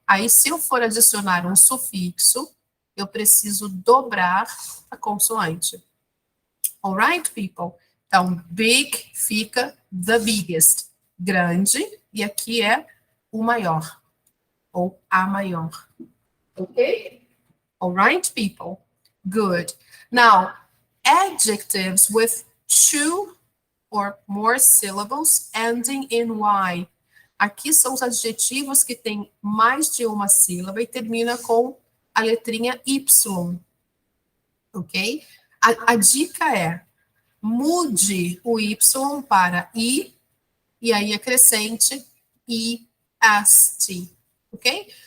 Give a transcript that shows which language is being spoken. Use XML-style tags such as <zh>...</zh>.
<pt>Aí, se eu for adicionar um sufixo, eu preciso dobrar a consoante.</pt> <en>Alright, people?</en> <pt>Então, big fica the biggest. Grande. e aqui é o maior, ou a maior.</pt> <en>Ok? All right, people? Good. Now, adjectives with 2 or more syllables ending in Y.</en> <pt>Aqui são os adjetivos que têm mais de uma sílaba e termina com a letrinha Y. Ok? A dica é, mude o Y para I, e aí acrescente est. Ok?</pt>